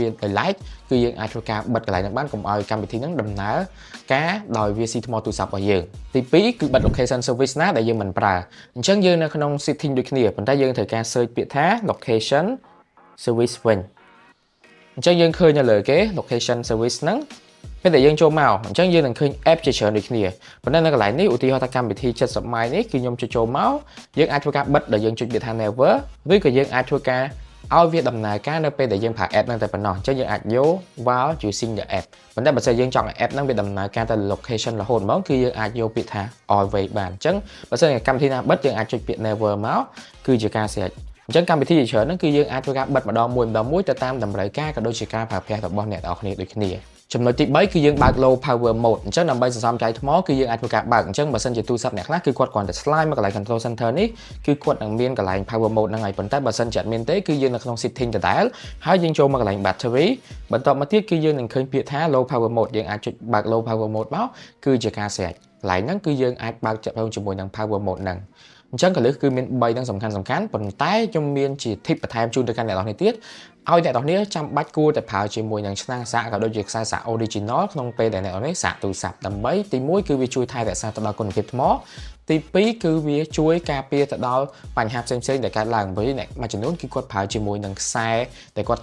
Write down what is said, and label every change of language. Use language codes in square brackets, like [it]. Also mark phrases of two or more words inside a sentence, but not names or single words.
[km] ដោយឡែកគឺយើងអាចធ្វើការបិទកន្លែងហ្នឹងបានកុំឲ្យកម្មវិធីហ្នឹងដំណើរការដោយវាស៊ីថ្មទូរស័ព្ទរបស់យើងទី2គឺបិទ [en] location service [km] ណាដែលយើងមិនប្រើអញ្ចឹងយើងនៅក្នុង setting ដូចគ្នាប៉ុន្តែយើងត្រូវការ search ពាក្យថា [en] location service [km] វិញអញ្ចឹងយើងឃើញនៅលើគេ [en] location service [km] ហ្នឹងពេលដែលយើងចូលមកអញ្ចឹងយើងនឹងឃើញ app ជាច្រើនដូចគ្នាប៉ុន្តែនៅកន្លែងនេះឧទាហរណ៍ថាកម្មវិធី70ម៉ាយនេះគឺខ្ញុំចូលមកយើង អាចធ្វើការបិទដោយយើងចុចពាក្យថា never ឬក៏យើងអាចធ្វើការឲ្យវាដំណើរការនៅពេលដែលយើងប្រើ app ហ្នឹងតែប៉ុណ្ណោះអញ្ចឹងយើងអាចយក [en] while using the app [km] ប៉ុន្តែបើសិនយើងចង់ឲ្យ app ហ្នឹងវាដំណើរការទៅ location រហូតហ្មងគឺយើងអាចយកពាក្យថា always បានអញ្ចឹងបើសិនជាកម្មវិធីណាបិទយើងអាចចុចពាក្យ never មកគឺជាការស្រេចអញ្ចឹងកម្មវិធីជាច្រើនហ្នឹងគឺយើងអាចធ្វើការបិទម្ដងមួយទៅតាមតម្រូវការក៏ដូចជាការប្រើប្រាស់របស់អ្នកនរគ្នាដូចគ្នាចំណុចទី3គឺយើងបើក [en] low power mode [km] អញ្ចឹងដើម្បីសន្សំចៃថ្មគឺយើងអាចធ្វើការបើកអញ្ចឹងបើសិនជាទូរស័ព្ទអ្នកខ្លះគឺគាត់គ្រាន់ តែ slide មកកន្លែង [en] control center [km] នេះគឺគាត់នឹងមានកន្លែង [en] power mode [km] ហ្នឹងហើយប៉ុន្តែបើសិនជាអត់មានទេគឺយើងនៅក្នុង setting ដដែលហើយយើងចូលមកកន្លែង battery បន្ទាប់មកទៀតគឺយើងនឹងឃើញពាក្យថា [en] low power mode [km] យើងអាចចុចបើក [en] low power mode [km] មកគឺជាការស្រេចកន្លែងហ្នឹងគឺយើងអាចបើកចាប់ជាមួយនឹង [en] power mode [km] ហ្នឹងអញ្ចឹងកលឹះគឺមាន3ហ្នឹងសំខាន់ប៉ុន្តែខ្ញុំមានជា tip បន្ថែមជូនទៅកាន់អ្នកនរគ្នា ទៀតឲ្យអ្នកនរគ្នាចាំបាច់គួរតែប្រើជាមួយនឹងឆ្នាំងសាកក៏ដូចជាខ្សែសាក original ក្នុងពេលដែលអ្នកនរនេះសាកទូរស័ព្ទដើម្បីទី1គឺវាជួយថែរក្សាទៅដល់គុណភាពថ្មទី2គឺវាជួយការពារទៅដល់បញ្ហាផ្សេងៗដែលកើតឡើងbởiអ្នកមួយចំនួនគឺគាត់ប្រើជាមួយនឹងខ្សែដែលគាត់